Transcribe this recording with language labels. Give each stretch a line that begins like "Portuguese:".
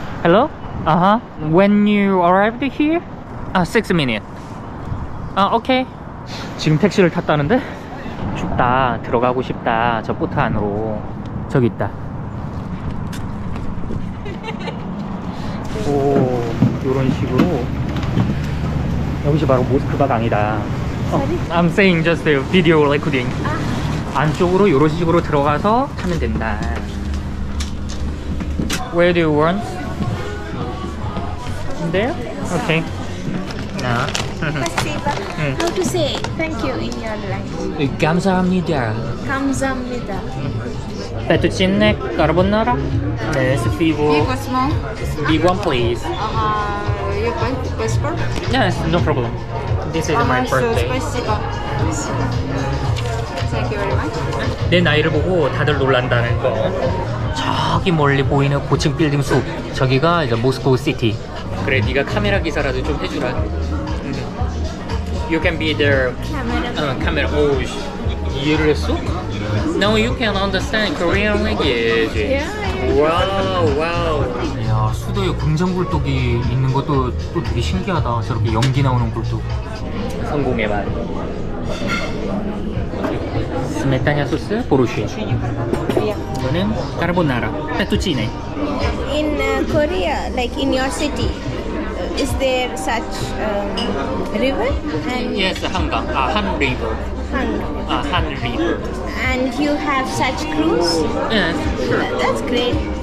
English: Hello? When you arrived here? 6 minutes. 오케이.
Korean: 지금 택시를 탔다는데? 춥다. 들어가고 싶다. 저 보트 안으로. 저기 있다. 오, 요런 식으로. 여기서 바로 모스크바 강이다.
English: I'm saying just a video recording.
Korean: 안쪽으로 요런 식으로 들어가서 타면 된다.
English: Where do you want? There? Okay. Now.
Russian: Спасибо.
English: How to say thank you in your language?
Korean: 감사합니다. 감사합니다.
English: Fettuccine carbonara. Yes, Big or small? Big one, please. Your passport? Yes, no problem. This is my birthday.
Russian: Спасибо.
English: Thank you very much.
Korean: 내 나이를 보고 다들 놀란다는 거. 저기 멀리 보이는 고층 빌딩 숲. 저기가 이제 모스코 시티. 그래, 네가 카메라 기사라도 좀 해주라.
English: You can be their camera.
Korean: 오, 이해를 했어?
English: No, you can understand Korean language. 와우, 와우.
Korean: 야, 수도에 금전 굴뚝이 있는 것도 또 되게 신기하다. 저렇게 연기 나오는 굴뚝. 성공의 맛. 스메타냐 소스, 보르쉐. 이거는 까르보나라, 페투치네.
English: In Korea, like in your city, is there such river? And Yes, 한강. Han River. Han River. And you have such cruise? Yes, sure. That's great.